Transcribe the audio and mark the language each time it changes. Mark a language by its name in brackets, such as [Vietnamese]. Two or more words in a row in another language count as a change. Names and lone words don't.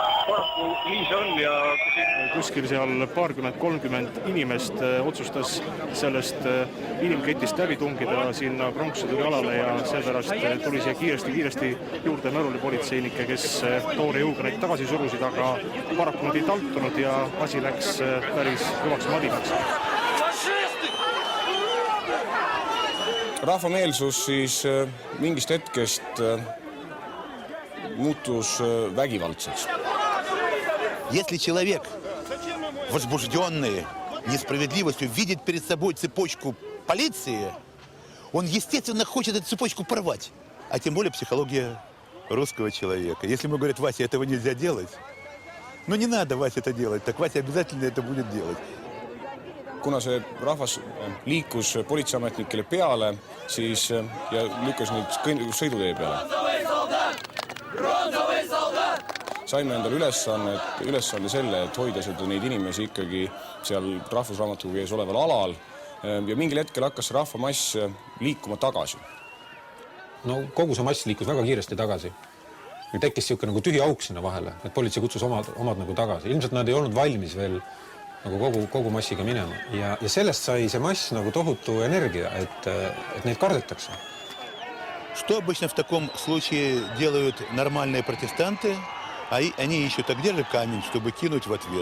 [Estonian] Nii see on ja kuskil seal 20–30 inimest otsustas sellest inimketist läbi tungida sinna pronkssõduri alale ja seepärast tuli siia kiiresti juurde märulipolitseinike, kes toore jõuga neid tagasi surusid, aga paraku nad ei taltunud ja asi läks päris kõvaks madinaks. Rahvameelsus siis mingist hetkest muutus vägivaldseks. [Russian] Если человек, возбужденный несправедливостью, видит перед собой цепочку полиции, он, естественно, хочет эту цепочку порвать. А тем более психология русского человека. Если ему говорят, Вася, этого нельзя делать, ну не надо, Вася, это делать, так Вася обязательно это будет делать. [Estonian] Kuna see rahvas liikus politseiametnikele peale, siis ja lükkas neid sõidutee peale. Saime endale ülesande selle, et hoida neid inimesi ikkagi seal rahvusraamatukogu ees oleval alal ja mingil hetkel hakkas rahvamass liikuma tagasi. No kogu see mass liikus väga kiiresti tagasi. Tekkis siuke nagu tühi auk sinna vahele, et politsei kutsus omad nagu tagasi. Ilmselt nad ei olnud valmis veel nagu kogu massiga minema. Ja sellest sai see mass nagu tohutu energia, et neid kardetakse. [Russian] Что обычно в таком случае делают нормальные протестанты? Они ищут, а где же камень, чтобы кинуть в ответ?